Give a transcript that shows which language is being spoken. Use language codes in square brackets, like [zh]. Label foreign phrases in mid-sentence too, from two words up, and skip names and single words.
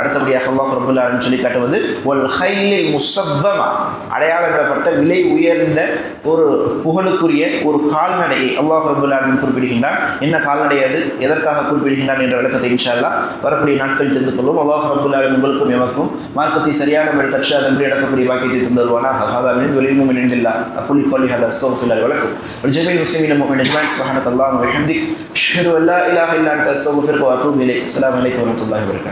[ta] அடுத்தபடியாக [ar] الله رب العالمين [ta] சொல்லி காட்டுவது [ar] والخيل المسومة, [ta] அடையாளமிடப்பட்ட விலை உயர்ந்த ஒரு புகழுக்குரிய ஒரு கால்நடையை [ar] الله رب العالمين [ta] குறிப்பிடுகின்றான். என்ன கால்நடை, அது எதற்காக குறிப்பிடுகின்றான் என்ற விளக்கத்தை [ar] إن شاء الله [ta] வரக்கூடிய நாட்கள் தெரிந்து கொள்வோம். [ar] الله رب العالمين [ta] உங்களுக்கும் எமக்கும் மார்க்கத்தை சரியான முறையில் கற்று அடக்கக்கூடிய வாக்கியத்தை தந்தருவானாக. [ar] هذا من ذليل من عند الله. أقول قولي هذا استغفر الله ولكم ولجميع المسلمين والمؤمنين أجمعين. سبحانك اللهم وبحمدك أشهد أن لا إله إلا أنت أستغفرك وأتوب إليك. السلام عليكم ورحمة الله وبركاته.